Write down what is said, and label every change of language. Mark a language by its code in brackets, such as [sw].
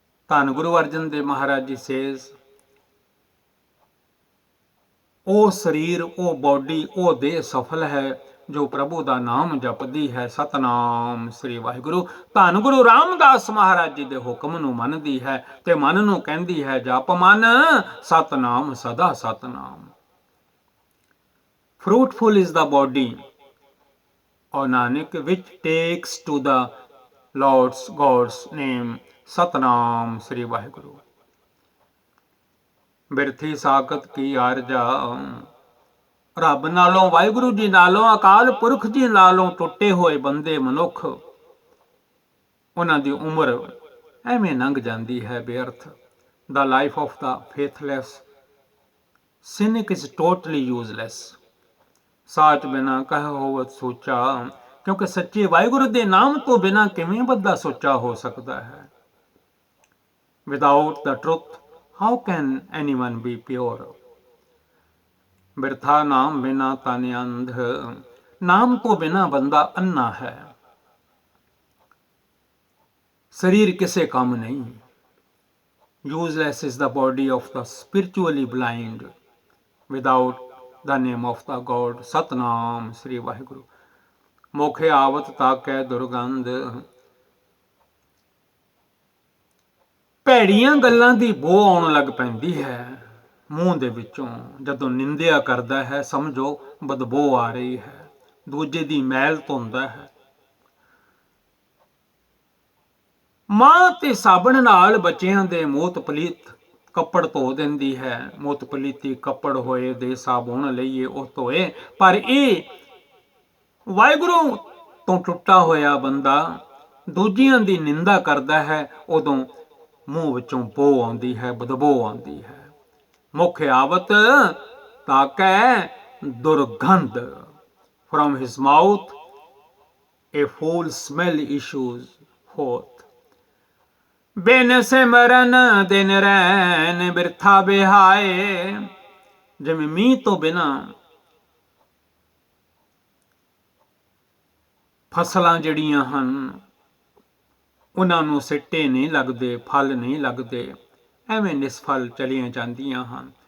[pa] ਧੰਨ ਗੁਰੂ ਅਰਜਨ ਦੇਵ ਮਹਾਰਾਜ ਜੀ ਸੇਜ਼, ਉਹ ਸਰੀਰ, ਉਹ ਬੋਡੀ, ਉਹ ਦੇਹ ਸਫਲ ਹੈ ਜੋ ਪ੍ਰਭੂ ਦਾ ਨਾਮ ਜਪਦੀ ਹੈ। ਸਤਨਾਮ ਸ੍ਰੀ ਵਾਹਿਗੁਰੂ। ਧੰਨ ਗੁਰੂ ਰਾਮਦਾਸ ਮਹਾਰਾਜ ਜੀ ਦੇ ਹੁਕਮ ਨੂੰ ਮੰਨਦੀ ਹੈ ਤੇ ਮਨ ਨੂੰ ਕਹਿੰਦੀ ਹੈ, ਜਪ ਮਨ ਸਤਨਾਮ ਸਦਾ Satnam. [en] fruitful is the body, O Nanak, which takes to the Lord's God's name। [pa] Satnam ਸ੍ਰੀ ਵਾਹਿਗੁਰੂ। ਬਿਰਥੀ ਸਾਖਤ ਕੀ ਆਰਜਾ, ਰੱਬ ਨਾਲੋਂ, ਵਾਹਿਗੁਰੂ ਜੀ ਨਾਲੋਂ, ਅਕਾਲ ਪੁਰਖ ਜੀ ਨਾਲੋਂ ਟੁੱਟੇ ਹੋਏ ਬੰਦੇ ਮਨੁੱਖ, ਉਹਨਾਂ ਦੀ ਉਮਰ ਐਵੇਂ ਲੰਘ ਜਾਂਦੀ ਹੈ ਬੇਅਰਥ। [en] The life of the faithless cynic is totally useless। [pa] ਸਾਚ ਬਿਨਾ ਕਹਿ ਹੋਵਤ ਸੋਚਾ, ਕਿਉਂਕਿ ਸੱਚੇ ਵਾਹਿਗੁਰੂ ਦੇ ਨਾਮ ਤੋਂ ਬਿਨਾ ਕਿਵੇਂ ਬੰਦਾ ਸੋਚਾ ਹੋ ਸਕਦਾ ਹੈ। [en] Without the truth, how can anyone be pure? [pa] ਬਿਰਥਾ ਨਾਮ ਬਿਨਾ ਤਨ ਅੰਧ, ਨਾਮ ਤੋਂ ਬਿਨਾ ਬੰਦਾ ਅੰਨਾ ਹੈ। ਸਰੀਰ ਕਿਸੇ ਕੰਮ ਨਹੀਂ। [en] Useless is the body of the spiritually blind without the name of the God। [pa] Satnam ਸ੍ਰੀ ਵਾਹਿਗੁਰੂ। ਮੋਖੇ ਆਵਤ ਤਾਕੈ ਦੁਰਗੰਧ, ਭੈੜੀਆਂ ਗੱਲਾਂ ਦੀ ਬੋ ਆਉਣ ਲੱਗ ਪੈਂਦੀ ਹੈ ਮੂੰਹ ਦੇ ਵਿੱਚੋਂ। ਜਦੋਂ ਨਿੰਦਿਆ ਕਰਦਾ ਹੈ ਸਮਝੋ ਬਦਬੂ ਆ ਰਹੀ ਹੈ, ਦੂਜੇ ਦੀ ਮੈਲ ਧੋਂਦਾ ਹੈ। ਮਾਂ ਤੇ ਸਾਬਣ ਨਾਲ ਬੱਚਿਆਂ ਦੇ ਮੋਤ ਪਲੀਤ ਕੱਪੜ ਧੋ ਦਿੰਦੀ ਹੈ। ਮੋਤ ਪਲੀਤੀ ਕੱਪੜ ਹੋਏ ਦੇ ਸਾਬੁਣ ਲਈਏ ਉਹ ਧੋਏ। ਪਰ ਇਹ ਵਾਹਿਗੁਰੂ ਤੋਂ ਟੁੱਟਾ ਹੋਇਆ ਬੰਦਾ ਦੂਜਿਆਂ ਦੀ ਨਿੰਦਾ ਕਰਦਾ ਹੈ, ਉਦੋਂ ਮੂੰਹ ਵਿੱਚੋਂ ਬੋ ਆਉਂਦੀ ਹੈ, ਬਦਬੂ ਆਉਂਦੀ ਹੈ। ਮੁਖ ਆਵਤ ਤਾਕੈ ਦੁਰਗੰਧ, [en] from his mouth a foul smell issues forth। [pa] ਬਿਨ ਸਿਮਰਨ ਦਿਨ ਰੈਨ ਬਿਰਥਾ ਬਿਹਾਏ, ਜਿਵੇਂ ਮੀਂਹ ਤੋਂ ਬਿਨਾ ਫਸਲਾਂ ਜਿਹੜੀਆਂ ਹਨ ਉਹਨਾਂ ਨੂੰ ਸਿੱਟੇ ਨਹੀਂ ਲੱਗਦੇ, ਫਲ ਨਹੀਂ ਲੱਗਦੇ, ਐਵੇਂ ਨਿਸਫਲ ਚਲੀਆਂ ਜਾਂਦੀਆਂ ਹਨ।